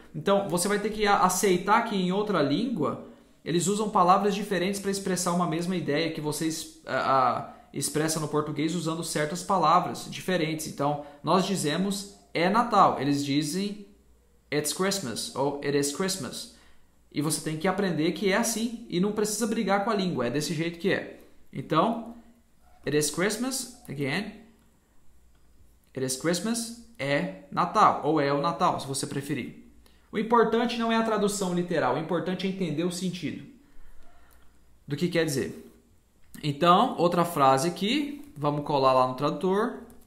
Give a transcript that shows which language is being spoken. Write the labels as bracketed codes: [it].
[pt] Então, você vai ter que aceitar que em outra língua, eles usam palavras diferentes para expressar uma mesma ideia que vocês expressa no português usando certas palavras diferentes. Então, nós dizemos é Natal. Eles dizem [en] it's Christmas [pt] ou [en] it is Christmas. [pt] E você tem que aprender que é assim e não precisa brigar com a língua. É desse jeito que é. [en] Então, it is Christmas, again. It is Christmas [pt] é Natal, ou é o Natal, se você preferir. O importante não é a tradução literal, o importante é entender o sentido do que quer dizer. Então, outra frase aqui, vamos colar lá no tradutor.